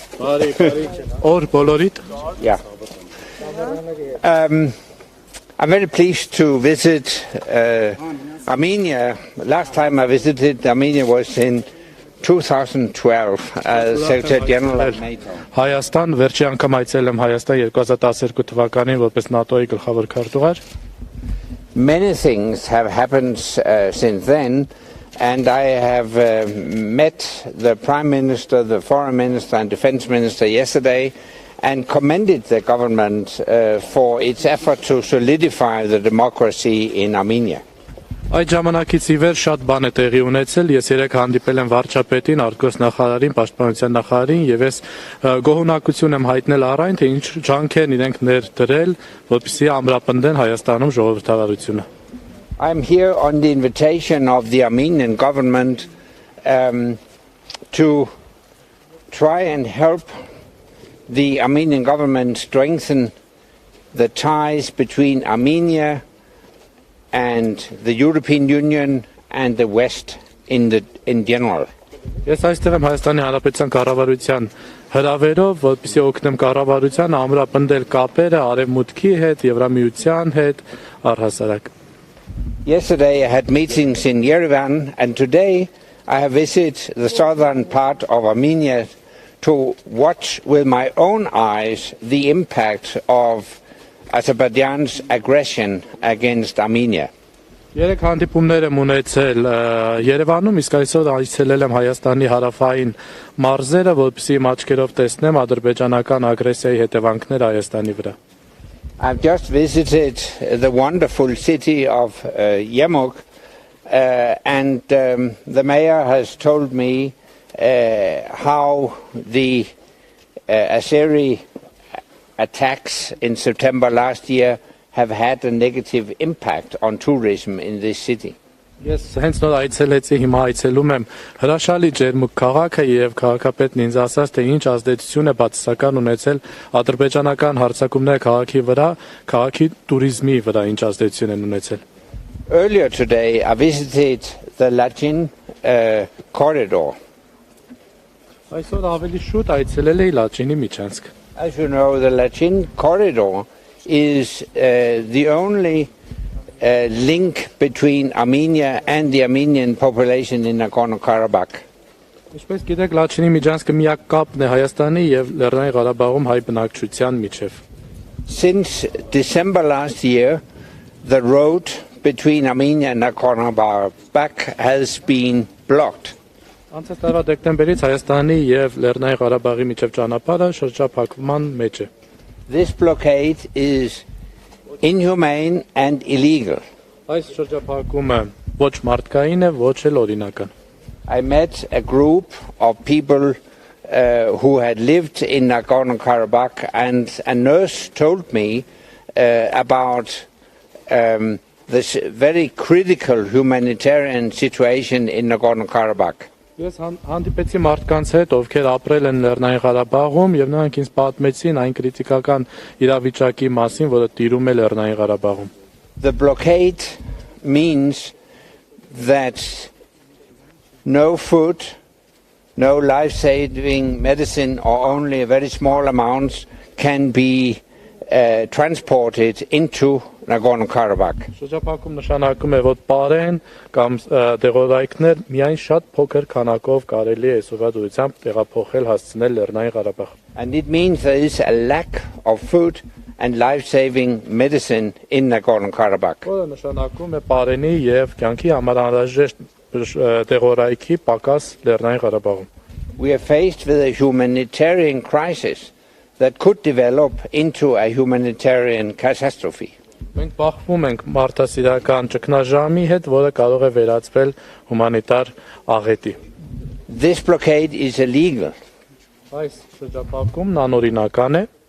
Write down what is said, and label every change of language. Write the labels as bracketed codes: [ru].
[en] Or Bolorit? Yeah. I'm very pleased to visit Armenia. Last time I visited Armenia was in 2012 as Secretary General of NATO. [hy] Հայաստան վերջի անգամ այցելել եմ Հայաստան 2012 թվականին որպես Նատօ-Ի գլխավոր քարտուղար. [en] Many things have happened since then, and I have met the Prime Minister, the Foreign Minister and Defense Minister yesterday and commended the government for its effort to solidify the democracy in Armenia. [hy] Այդ ժամանակից ի վեր շատ բան է տեղի ունեցել. Ես երեք հանդիպել եմ վարչապետին, արտգործնախարարին, պաշտպանության նախարարին եւ ես գոհունակություն եմ հայտնել առայն թե ինչ ջանք են իրենք ներդրել, որպեսզի ամրապնդեն Հայաստանում ժողովրդավարությունը. [en] I'm here on the invitation of the Armenian government to try and help the Armenian government strengthen the ties between Armenia and the European Union and the West in general. [hy] Ես այստեղ եմ Հայաստանի Հանրապետության կառավարության հրավերով, որպեսզի օգնեմ կառավարությանը ամրապնդել կապերը Արևմուտքի հետ, Եվրամիության հետ, առհասարակ. [en] Yesterday I had meetings in Yerevan and today I have visited the southern part of Armenia to watch with my own eyes the impact of Azerbaijan's aggression against Armenia. [hy] Երեք հանդիպումներ եմ ունեցել Երևանում, իսկ այսօր այցելել եմ Հայաստանի հարավային մարզերը, որպեսզի իմ աչքերով տեսնեմ ադրբեջանական ագրեսիայի հետևանքները Հայաստանի վրա. [en] I've just visited the wonderful city of Ջերմուկ and the mayor has told me how the Azeri attacks in September last year have had a negative impact on tourism in this city. [hy] Ես հենց նոր այցելեցի, հիմա այցելում եմ հրաշալի Ջերմուկ քաղաքը եւ քաղաքապետն ինձ ասաց, թե ինչ ազդեցություն է բացասական ունեցել ադրբեջանական հարձակումները քաղաքի վրա, քաղաքի туриզմի վրա ինչ ազդեցություն են ունեցել։ [en] Earlier today, I visited the Latin corridor. [hy] Այսօր ավելի շուտ այցելել էի Լաչինի միջանցք։ [en] As you know, the Latin corridor is the only link between Armenia and the Armenian population in Nagorno-Karabakh. [hy] Ինչպես գիտեք, Լաչինի միջանցքը միակ կապն է Հայաստանի եւ Լեռնային Ղարաբաղում հայ բնակչության միջև։ [en] Since December last year, the road between Armenia and Nagorno-Karabakh has been blocked. [hy] Անցած տարվա դեկտեմբերից Հայաստանի եւ Լեռնային Ղարաբաղի միջև ճանապարհը շրջափակման մեջ է։ [en] This blockade is inhumane and illegal. [hy] Այս շրջափակումը ոչ մարդկային է, ոչ էլ օրինական։ [en] I met a group of people who had lived in Nagorno-Karabakh, and a nurse told me about this very critical humanitarian situation in Nagorno-Karabakh. [hy] Ես հանդիպեցի մարդկանց հետ, ովքեր ապրել են Լեռնային Ղարաբաղում եւ նրանք ինձ պատմեցին այն քրիտիկական իրավիճակի մասին, որը տիրում է Լեռնային Ղարաբաղում։ [en] The blockade means that no food, no life-saving medicine, or only very small amounts can be transported into Nagorno-Karabakh. [hy] Շրջափակում նշանակում է, որ պարեն կամ դեղորայքներ միայն շատ փոքր քանակով կարելի է սովորությամբ տեղափոխել հասցնել Լեռնային Ղարաբաղ։ [en] And it means there is a lack of food and life-saving medicine in Nagorno-Karabakh. [hy] Որը նշանակում է պարենի եւ կյանքի համար անհրաժեշտ դեղորայքի պակաս Լեռնային Ղարաբաղում։ [en] We are faced with a humanitarian crisis that could develop into a humanitarian catastrophe. [hy] Մենք բախվում ենք մարդասիրական ճգնաժամի հետ, որը կարող է վերածվել հումանիտար աղետի։ [en] This blockade is illegal. [hy] Այս շրջափակումն անօրինական է։